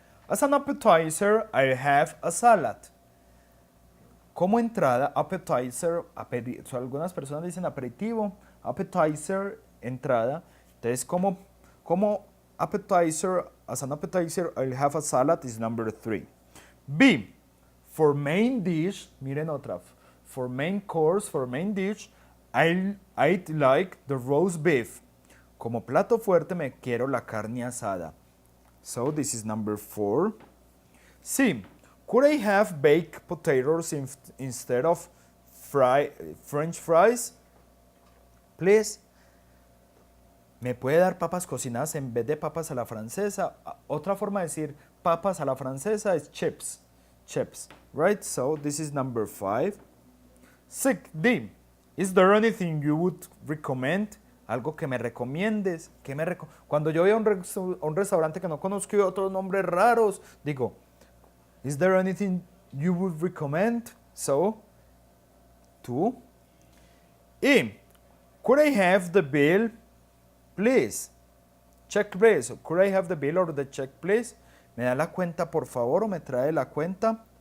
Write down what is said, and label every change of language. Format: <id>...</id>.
<en>As an appetizer, I have a salad.</en> <es>Como entrada,</es> <en>appetizer, so</en> <es>algunas personas dicen aperitivo,</es> <en>appetizer, entrada.</en> <es>Entonces, como appetizer,</es> <en>as an appetizer, I'll have a salad is number 3. B, for main dish,</en> <es>miren otra,</es> <en>for main course, for main dish, I'd like the roast beef.</en> <es>Como plato fuerte me quiero la carne asada.</es> <en>So this is number 4. C, could I have baked potatoes instead of French fries? Please.</en> <es>¿Me puede dar papas cocinadas en vez de papas a la francesa? Otra forma de decir papas a la francesa es chips.</es> <en>Chips, right? So this is number 5. 6. D. Is there anything you would recommend?</en> <es>Algo que me recomiendes. Cuando yo voy a un restaurante que no conozco y otros nombres raros, digo,</es> <en>is there anything you would recommend? So, 2. E. Could I have the bill, please? Check, please. Could I have the bill or the check, please?</en> <es>¿Me da la cuenta, por favor, o me trae la cuenta?</es>